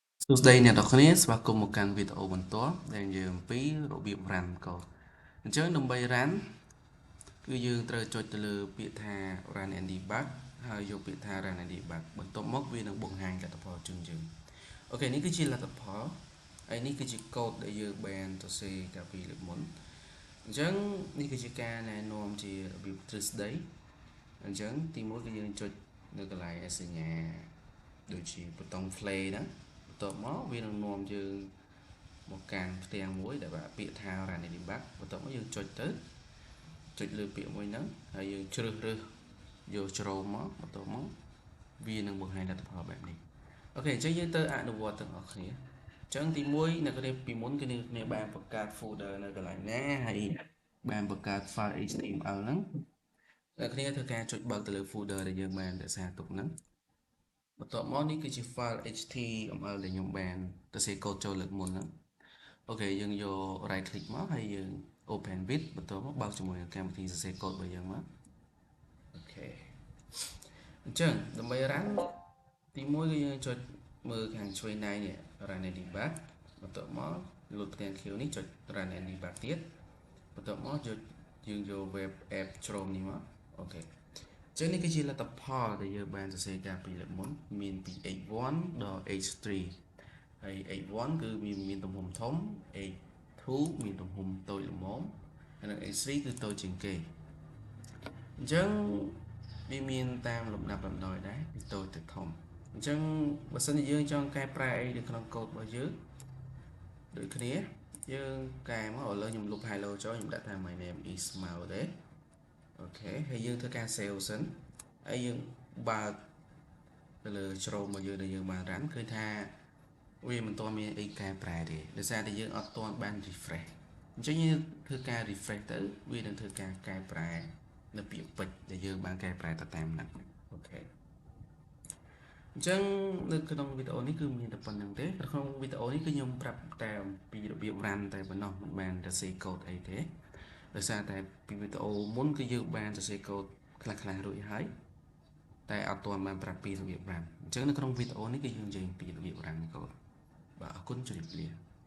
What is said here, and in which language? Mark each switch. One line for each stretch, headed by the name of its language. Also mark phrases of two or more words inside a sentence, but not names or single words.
Khmer: សួស្តីអ្នកនរគ្នាស្វាគមន៍មកកាន់វីដេអូបន្ទាប់ដែលយើងអំពីរបៀប run កូដអញ្ចឹងដើម្បី run គឺយើងត្រូវចុចទៅលើពាក្យថា
English: run and debug
Khmer: ហើយយកពាក្យថា
English: run and debug
Khmer: បន្ទាប់មកវានឹងបង្ហាញលទ្ធផលជូនយើងអូខេនេះគឺជាលទ្ធផលហើយនេះគឺជាកូដដែលយើងបានសរសេរកាលពីលើកមុនអញ្ចឹងនេះគឺជា ការណែនាំជារបៀបទ្រឹស្ដីអញ្ចឹងទី1គឺយើងចុចនៅកន្លែងសញ្ញាដូចជាប៊ូតុង play ហ្នឹងបន្ទាប់មកវានឹងនាំយើងមកកាន់ផ្ទាំងមួយដែលពាក្យថា
English: run and debug
Khmer: បន្ទាប់មកយើងចុចទៅចុចលើពាក្យមួយហ្នឹងហើយយើងជ្រើសរើស យកជ្រោមមកបន្ទាប់មកវានឹងបង្ហាញលទ្ធផលបែបនេះអូខេអញ្ចឹងយើងទៅអនុវត្តទាំងអស់គ្នាអញ្ចឹងទី1អ្នកគ្នាពីមុនគឺអ្នកគ្នាបានបង្កើត folder នៅកន្លែងណាហើយបានបង្កើត
English: file HTML
Khmer: ហ្នឹងអ្នកគ្នាធ្វើការចុចបើកទៅលើ folder ដែលយើងបានរក្សាទុកហ្នឹងបន្ទាប់មកនេះគឺជា
English: file HTML
Khmer: ដែលខ្ញុំបានសរសេរកូដ ចូលលើកមុនហ្នឹងអូខេយើងយក
English: right click
Khmer: មកហើយយើង
English: open with
Khmer: បន្ទាប់មកបើកជាមួយនឹងកម្មវិធីសរសេរកូ ដរបស់យើងមកអូខេអញ្ចឹងដើម្បី run ទី1គឺយើងចុចមើលខាងឆ្វេងណែនេះ
English: run and debug
Khmer: បន្ទាប់មកលុតផ្ទាំងខៀវនេះចុច
English: run and debug
Khmer: ទៀតបន្ទាប់មកយើងយក
English: web app Chrome
Khmer: នេះមកអូខេចឹងនេះគឺជាលទ្ធផលដែលយើងបានសរសេរកាលពីលើកមុនមានពី h1 ដល់ h3 ហើយ h1 គឺវាមានទំហំធំ h2 មានទំហំតូចល្មមហើយនិង h3 គឺតូចជាងគេអញ្ចឹងវាមានតាមលំដាប់លំដោយដែរពីតូចទៅធំអញ្ចឹងបើសិនជាយើងចង់កែប្រែអីនៅក្នុងកូដរបស់យើងដូចគ្នាយើងកែ មកឥឡូវខ្ញុំលុប hello ចូលខ្ញុំដាក់ថា
English: my name is Mao
Khmer: ទេអូខេហើយយើងធ្វើការ save សិនហើយយើងបើកទៅលើជ្រោមរបស់យើងដែលយើងបាន run ឃើញថាវាមិនទាន់មានអីកែប្រែទេដោយសារតែយើងអត់ទាន់បាន refresh អញ្ចឹងយើងធ្វើការ refresh ទៅ វានឹងធ្វើការកែប្រែនៅពាក្យពេចន៍ដែលយើងបានកែប្រែទៅតាមហ្នឹងអូខេអញ្ចឹងនៅក្នុងវីដេអូនេះគឺមានតែប៉ុណ្្នឹងទេក្នុងវីដេអូនេះគឺខ្ញុំប្រាប់តែអំពីរបៀប run តែប៉ុណ្ណោះមិនបានសរសេរកូដអីទេដោយសារតែពីវីដេអូមុនគឺយើងបានសរសេរកូដខ្លះៗរួចហើយតែអត់ទាន់បានប្រាប់ពីរបៀប run អញ្ចឹងនៅក្នុងវីដេអូនេះគឺយើងនិយាយពីរបៀប run កូដបាទអរគុណជម្រាបលា